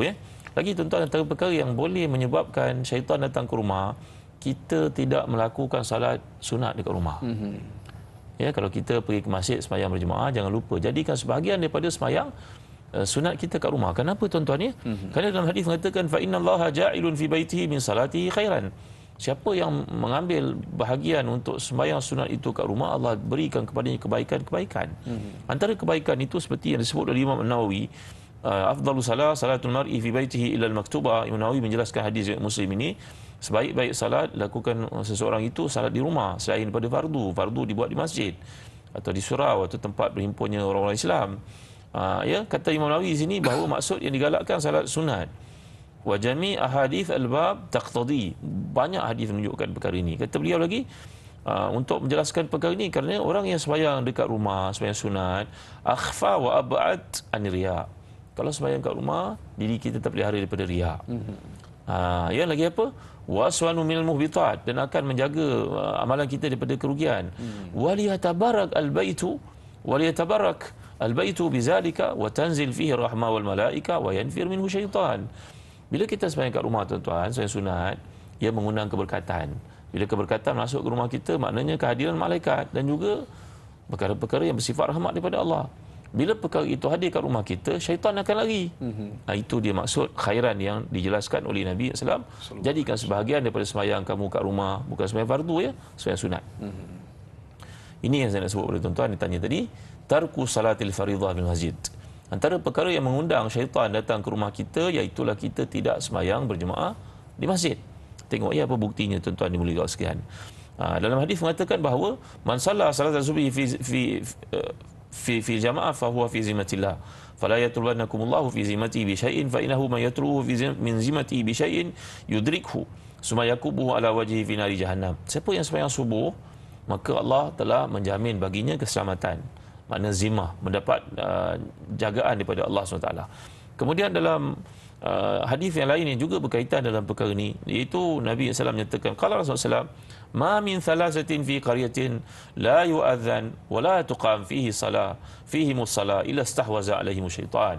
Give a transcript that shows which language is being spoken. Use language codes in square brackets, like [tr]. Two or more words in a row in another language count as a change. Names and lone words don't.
[ms] Lagi tuan-tuan, antara perkara yang boleh menyebabkan syaitan datang ke rumah, kita tidak melakukan salat sunat dekat rumah. Kalau kita pergi ke masjid sembahyang berjemaah, jangan lupa jadikan sebahagian daripada sembahyang sunat kita kat rumah. Kenapa tuan-tuan? Kerana dalam hadis mengatakan [ar] فإن الله جاعل في بيته من صلاته خيرا. [ms] Siapa yang mengambil bahagian untuk sembahyang sunat itu kat rumah, Allah berikan kepadanya kebaikan-kebaikan. Antara kebaikan itu seperti yang disebut oleh Imam Nawawi, [ar] أفضل صلاة المرء في بيته إلا المكتوبة. [ms] Imam Nawawi menjelaskan hadis Muslim ini, sebaik-baik salat lakukan seseorang itu salat di rumah selain daripada fardu. Fardu dibuat di masjid atau di surau atau tempat berhimpunnya orang-orang Islam. Kata Imam Nawawi di sini bahawa maksud yang digalakkan salat sunat. [ar] وجميع أحاديث الباب تقتضي. [ms] Banyak hadis menunjukkan perkara ini. Kata beliau lagi, untuk menjelaskan perkara ini, kerana orang yang sembahyang dekat rumah, sembahyang sunat, [ar] أخفى وأبعد عن الرياء'. [ms] Kalau sembahyang kat rumah, diri kita terpelihara daripada riak. Ya, lagi apa? [ar] وصون من المحبطات, [ms] dan akan menjaga amalan kita daripada kerugian. [ar] وليتبارك البيت بذلك وتنزل فيه رحمة والملائكة وينفر منه شيطان. [ms] Bila kita sembahyang kat rumah, tuan-tuan, sembahyang sunat, ia mengundang keberkatan. Bila keberkatan masuk ke rumah kita, maknanya kehadiran malaikat dan juga perkara-perkara yang bersifat rahmat daripada Allah. Bila perkara itu hadir kat rumah kita, syaitan akan lari. Itu dia maksud khairan yang dijelaskan oleh Nabi SAW. Jadikan sebahagian daripada sembahyang kamu kat rumah, bukan sembahyang fardu ya, sembahyang sunat. Ini yang saya nak sebut oleh tuan-tuan ditanya tadi, [ar] ترك صلاة الفريضة بالمسجد. [ms] Antara perkara yang mengundang syaitan datang ke rumah kita, iaitulah kita tidak sembahyang berjemaah di masjid. Tengok ya apa buktinya, tuan-tuan dimuliakan sekalian. Dalam hadis mengatakan bahawa [ar] من صلى صلاة الصبح في جماعة فهو في ذمة الله فلا يطلبنكم الله في ذمته بشيء فإنه من يطلبه من ذمته بشيء يدركه ثم يكبه على وجهه في نار جهنم. [ms] Siapa yang sembahyang subuh, maka Allah telah menjamin baginya keselamatan, makna zimah, mendapat jagaan daripada Allah SWT. Kemudian dalam hadis yang lain yang juga berkaitan dalam perkara ini, iaitu Nabi SAW menyatakan, [ar] قال رسول الله [ms] SAW, [ar] ما من ثلاثة في قرية لا يؤذن ولا تقام فيه صلاة فيه مصلى إلا استحوذ عليهم شيطان.